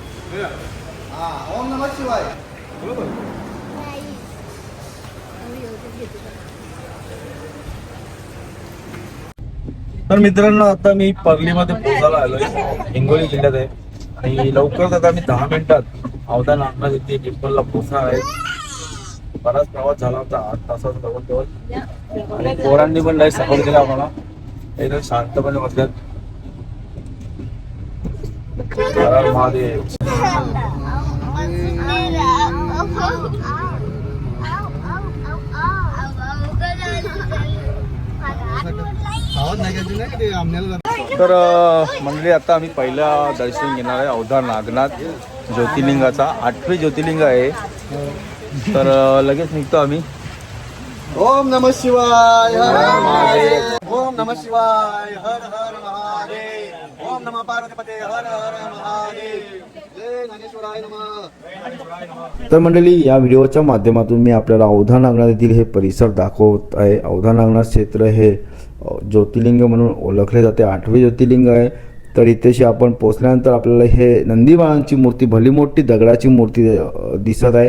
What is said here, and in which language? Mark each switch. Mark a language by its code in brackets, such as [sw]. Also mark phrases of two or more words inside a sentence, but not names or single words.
[sa] हा ओम नमः शिवाय. [mr] बरोबर. तर मित्रांनो आता मी पर्लीमध्ये पोहोचायला आलोय. हिंगोली जिल्ह्यात आहे आणि लवकरच आता मी 10 मिनिटात अवधा नागनाथ येथे टेम्पलला पोहोचणार आहे. बराच प्रवास झाला होता 8 तासाचा जवळ आणि पोरांनी पण लय सपोर्ट केला आम्हाला. एकदम शांतपणे बसल्यात. हर हर महादेव. आवाज नाही घ्यायची नाही ते आमण्याला. तर मंडळी आता आम्ही पहिला दर्शन घेणार आहे अवधा नागनाथ ज्योतिर्लिंगाचा. 8वे ज्योतिर्लिंग आहे. तर लगेच निघतो आम्ही. [sa] ओम नमः शिवाय हर हर महादेव. ओम नमः शिवाय हर हर महादेव. ओम नमः पार्वतीपते हर हर महादेव. जय ज्ञानेश्वराय नमः. [mr] तर मंडळी या व्हिडिओच्या माध्यमातून मी आपल्याला अवधा नागनाथ येथील हे परिसर दाखवत आहे. अवधा नागनाथ क्षेत्र हे ज्योतिर्लिंग म्हणून ओळखले जाते. 8वे ज्योतिर्लिंग आहे. तर इथेशी आपण पोचल्यानंतर आपल्याला हे नंदी बाळांची मूर्ती, भली मोठी दगडाची मूर्ती दिसत आहे.